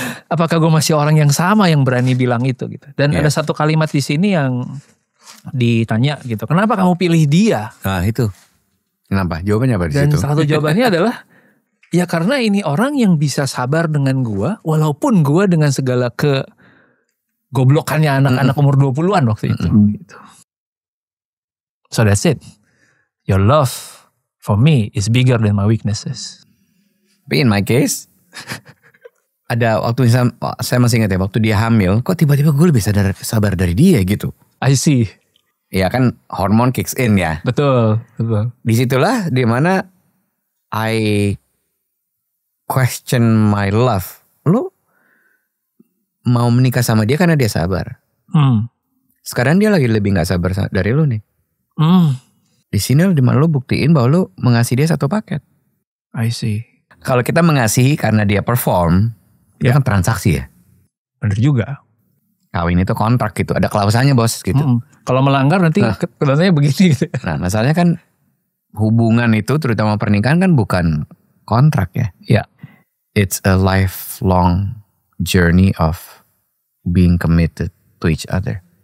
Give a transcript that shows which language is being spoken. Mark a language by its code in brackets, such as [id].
[id] Apakah gue masih orang yang sama yang berani bilang itu gitu. Dan ada satu kalimat di sini yang ditanya gitu, kenapa kamu pilih dia? Nah itu, kenapa? Jawabannya apa di situ? Dan salah satu jawabannya adalah, ya karena ini orang yang bisa sabar dengan gua, walaupun gua dengan segala kegoblokannya anak-anak umur 20-an waktu itu. Gitu. [en] So that's it. Your love for me is bigger than my weaknesses. But in my case, [id] ada waktu saya masih ingat ya, waktu dia hamil, kok tiba-tiba gue lebih sabar dari dia gitu. [en] I see. [id] Ya kan hormon [en] kicks in [id] ya. Betul. Disitulah dimana [en] I question my love. [id] Lu mau menikah sama dia karena dia sabar. Sekarang dia lagi lebih gak sabar dari lu nih. Di sini dimana lu buktiin bahwa lu mengasihi dia satu paket. [en] I see. [id] Kalau kita mengasihi karena dia perform, itu kan transaksi ya. Bener juga. Kawin itu kontrak gitu, ada klausannya bos gitu. Kalau melanggar nanti kedatannya begini gitu. Nah masalahnya kan hubungan itu terutama pernikahan kan bukan kontrak ya. Iya. [en] It's a lifelong journey of being committed to each other.